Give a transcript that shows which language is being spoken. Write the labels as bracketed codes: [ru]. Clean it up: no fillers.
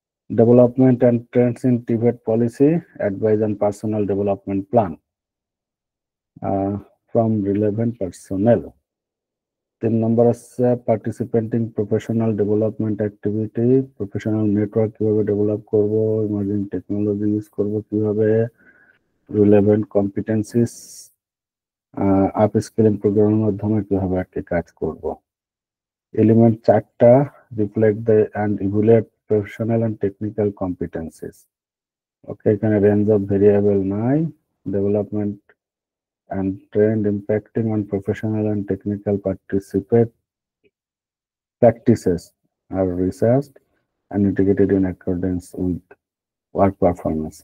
[en] Development and trends in TVET policy, advise and personal development plan from relevant personnel. [bn] 3 নম্বর আছে [en] participating professional development activity, professional network [bn] কিভাবে develop করব, [en] emerging technology use [bn] করব কিভাবে, [en] relevant competencies upskilling [bn] প্রোগ্রামের মাধ্যমে কিভাবে একটা কাজ করব। [en] Element 4টা reflect the and evaluate professional and technical competencies. Okay, এখানে range of variable নাই। Development and trend impacting on professional and technical practices are researched and integrated in accordance with work performance.